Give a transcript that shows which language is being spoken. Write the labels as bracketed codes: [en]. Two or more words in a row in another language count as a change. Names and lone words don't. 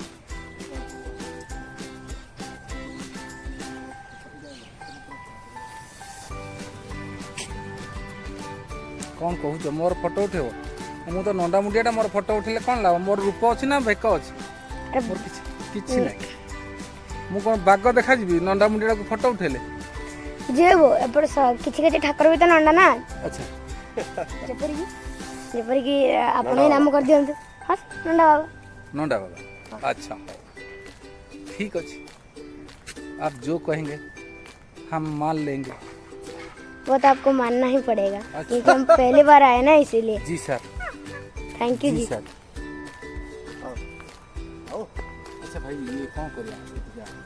[or] କ'ଣ କହୁଛ ମୋର ଫଟୋ ଉଠେଇବ ମୁଁ ତ ନଣ୍ଡା ମୁଣ୍ଡିଆଟା ମୋର ଫଟୋ ଉଠେଇଲେ କ'ଣ ଲାଭ ମୋର ରୂପ ଅଛି ନା ବେକ ଅଛି ମୋର କିଛି ନାହିଁ ମୁଁ କ'ଣ ବାଗ ଦେଖାଯିବି ନଣ୍ଡା ମୁଣ୍ଡିଆଟାକୁ ଫଟୋ ଉଠେଇଲେ ଯିବୁ ଏପଟେ କିଛି କିଛି ଠାକୁର ବି ତ ନଣ୍ଡା ନା ଆଚ୍ଛା ଯେପରିକି ଆପଣ ହିଁ ନାମ କରିଦିଅନ୍ତୁ ହଁ ନଣ୍ଡା ବାବା [hi] नोंडा बाबा अच्छा ठीक अच्छे आप जो कहेंगे हम मान लेंगे वो तो आपको मानना ही पड़ेगा क्योंकि हम पहली बार आए ना इसीलिए जी सर [en] thank you जी [hi] सर अच्छा भाई ये कौन करेगा